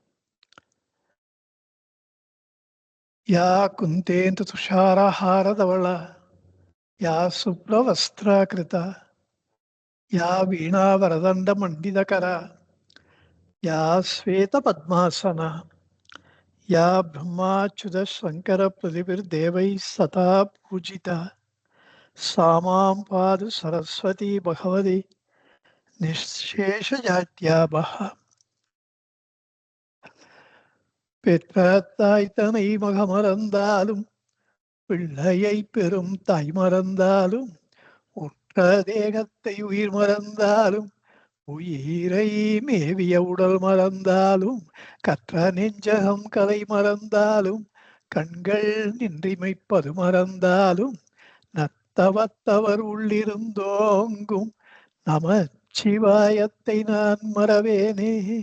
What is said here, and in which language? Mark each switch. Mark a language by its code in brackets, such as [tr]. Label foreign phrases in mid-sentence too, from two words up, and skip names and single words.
[sa] या कुन्तेन्दु तुषारहारधवला या शुभ्रवस्त्राकृता या वीणावरदण्डमण्डितकरा या श्वेतपद्मासना या ब्रह्माच्युतशङ्करप्रतिभिर्देवैः सदा पूजिता सा मां पातु सरस्वती भगवती निःशेषजाड्यापः। [ta] பெற்றாய் தனை மகமறந்தாலும் பிள்ளையை பெரும் தாய் மறந்தாலும் உற்ற தேகத்தை உயிர் மறந்தாலும் உயிரை மேவிய உடல் மறந்தாலும் கற்ற நெஞ்சகம் கலை மறந்தாலும் கண்கள் நின்றிமைப்பது மறந்தாலும் நத்தவத்தவர் உள்ளிருந்தோங்கும் நமச்சிவாயத்தை நான் மறவேனே.